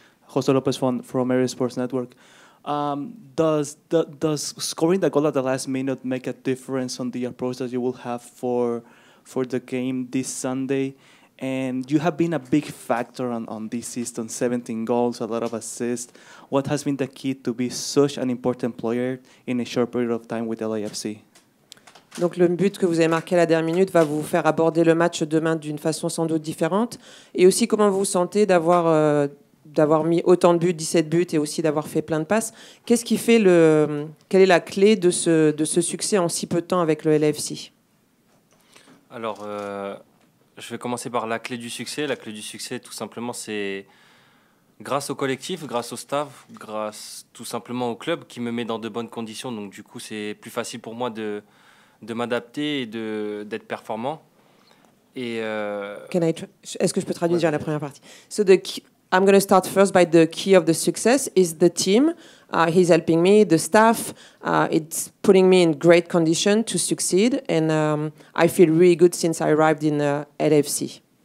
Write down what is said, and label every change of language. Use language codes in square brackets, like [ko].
[en] Jose Lopez from Area Sports Network. Does scoring the goal at the last minute make a difference on the approach that you will have for the game this Sunday? And you have been a big factor on this season, 17 goals, a lot of assists. What has been the key to be such an important player in a short period of time with LAFC? [fr] Donc le but que vous avez marqué à la dernière minute va vous faire aborder le match demain d'une façon sans doute différente. Et aussi comment vous vous sentez d'avoir mis autant de buts, 17 buts, et aussi d'avoir fait plein de passes. Qu'est-ce qui fait quelle est la clé de ce succès en si peu de temps avec le LAFC? Alors, je vais commencer par la clé du succès. La clé du succès, tout simplement, c'est grâce au collectif, grâce au staff, grâce tout simplement au club qui me met dans de bonnes conditions. Donc du coup, c'est plus facile pour moi de m'adapter et d'être performant. Et Est-ce que je peux traduire la première partie? [en] I'm going to start first by the key of the success is the team. He's helping me, the staff. It's putting me in great condition to succeed, and I feel really good since I arrived in LAFC.